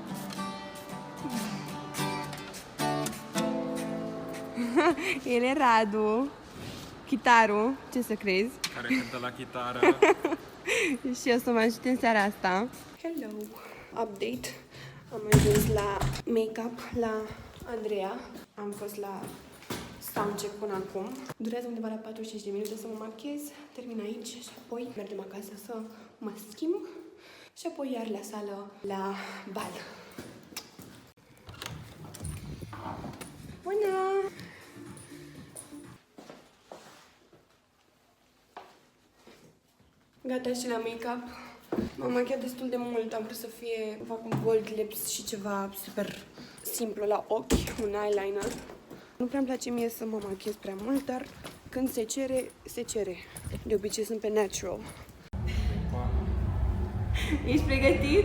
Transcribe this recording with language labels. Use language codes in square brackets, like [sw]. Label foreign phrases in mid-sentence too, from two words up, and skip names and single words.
[ro] El e Radu, chitarul, ce să crezi? Care cântă la chitară. Și eu să mă ajut în seara asta. [en] Hello! Update. [ro] Am ajuns la make-up la Andreea. Am fost la soundcheck până acum. Durează undeva la 45 de minute să mă machez. Termin aici și apoi mergem acasă să mă schimb. Și apoi iar la sală la bal. Bună! Gata și la make-up. M-am machiat destul de mult, am vrut să fac un [en] gold lips [ro] și ceva super simplu la ochi, un eyeliner. Nu prea-mi place mie să mă machiez prea mult, dar când se cere, se cere. De obicei sunt pe natural. Ești pregătit?